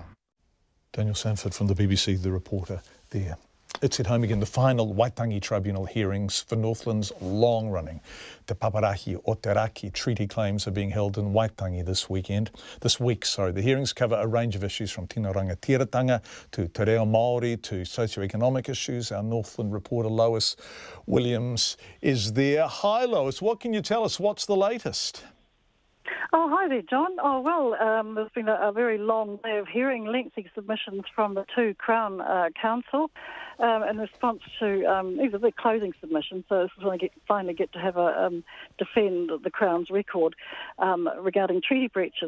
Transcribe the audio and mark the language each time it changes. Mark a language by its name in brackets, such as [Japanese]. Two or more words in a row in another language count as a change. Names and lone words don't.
[English] Daniel Sanford from the BBC, the reporter there. It's at home again, the final Waitangi Tribunal hearings for Northland's long-running Te Paparahi o Te Raki treaty claims are being held in Waitangi this week. The hearings cover a range of issues from [Māori] tino rangatiratanga [English] to [Māori] te reo Māori [English] to socio-economic issues. Our Northland reporter LOIS Williams is there. Hi LOIS, what can you tell us? What's the latest? Oh, hi there, John. Oh, well, there's been a very long day of hearing lengthy submissions from the two Crown Counsel in response to these are the closing submissions, so this is when I finally get to have a defend the Crown's record regarding treaty breaches.